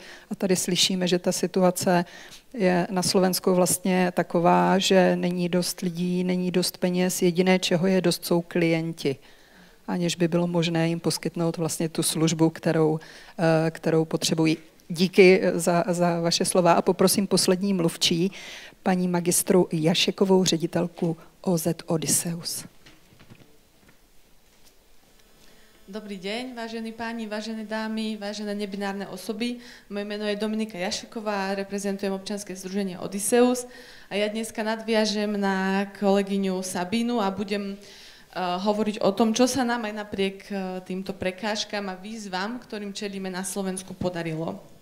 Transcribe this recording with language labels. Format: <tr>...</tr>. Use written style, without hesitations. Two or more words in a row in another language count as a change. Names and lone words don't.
<cs>A tady slyšíme, že ta situace je na Slovensku vlastně taková, že není dost lidí, není dost peněz, jediné, čeho je dost, jsou klienti. Aniž by bylo možné jim poskytnout vlastně tu službu, kterou potřebují. Díky za vaše slova a poprosím poslední mluvčí, paní magistru Jašekovou, ředitelku OZ Odysseus.</cs> <sk>Dobrý deň, vážení páni, vážené dámy, vážené nebinárne osoby. Moje meno je Dominika Jašeková, reprezentujem občianske združenie Odysseus a ja dneska nadviažem na kolegyňu Sabínu a budem hovoriť o tom, čo sa nám aj napriek týmto prekážkam a výzvam, ktorým čelíme na Slovensku, podarilo.</sk>